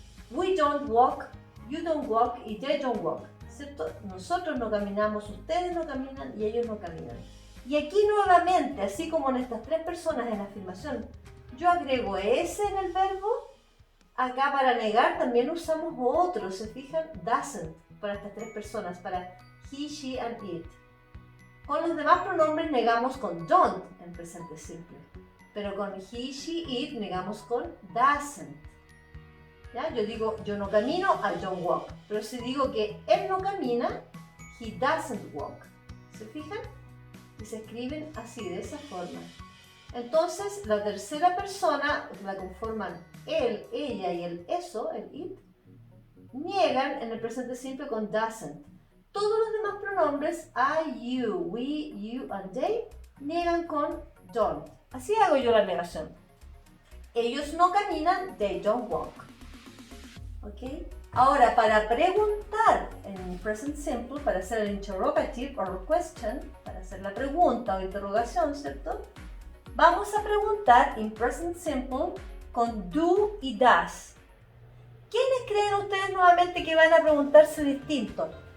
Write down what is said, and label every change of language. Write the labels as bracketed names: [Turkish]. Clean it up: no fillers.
[English] We don't walk, you don't walk y they don't walk. [Spanish] ¿Cierto? Nosotros no caminamos, ustedes no caminan y ellos no caminan. Y aquí nuevamente, así como en estas tres personas en la afirmación, yo agrego S en el verbo. Acá para negar también usamos otro, ¿se fijan? Doesn't para estas tres personas, para he, she and it. Con los demás pronombres negamos con don't en presente simple, pero con he, she, it negamos con doesn't. ¿Ya? Yo digo, yo no camino, [English] I don't walk. [Spanish] Pero si digo que él no camina, [English] he doesn't walk. [Spanish] ¿Se fijan? Y se escriben así, de esa forma. Entonces, la tercera persona la conforman él, ella y el eso, el it, niegan en el presente simple con doesn't. Todos los demás pronombres, I, you, we, you and they, niegan con don't. Así hago yo la negación. Ellos no caminan, [English] they don't walk. [Spanish] ¿Ok? Ahora, para preguntar en present simple, para hacer el interrogative or question, para hacer la pregunta o interrogación, ¿cierto? Vamos a preguntar en present simple con do y does. ¿Quiénes creen ustedes nuevamente que van a preguntarse distinto?